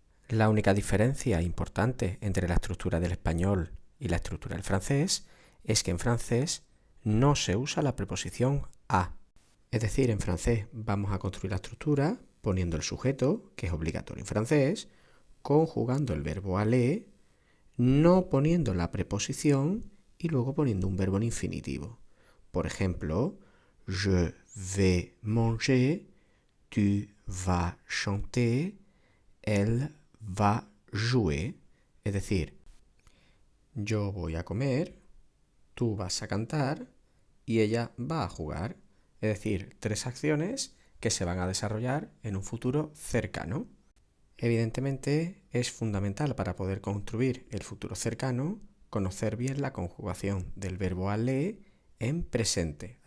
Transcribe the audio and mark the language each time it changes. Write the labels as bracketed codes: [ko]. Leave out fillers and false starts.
[es] La única diferencia importante entre la estructura del español y la estructura del francés es que en francés no se usa la preposición a. Es decir, en francés vamos a construir la estructura poniendo el sujeto, que es obligatorio en francés, conjugando el verbo aller, no poniendo la preposición y luego poniendo un verbo en infinitivo. Por ejemplo, [fr] je vais manger, tu vas chanter, elle va jouer. [es] Es decir, yo voy a comer, tú vas a cantar y ella va a jugar. Es decir, tres acciones que se van a desarrollar en un futuro cercano. Evidentemente, es fundamental para poder construir el futuro cercano conocer bien la conjugación del verbo aller en presente.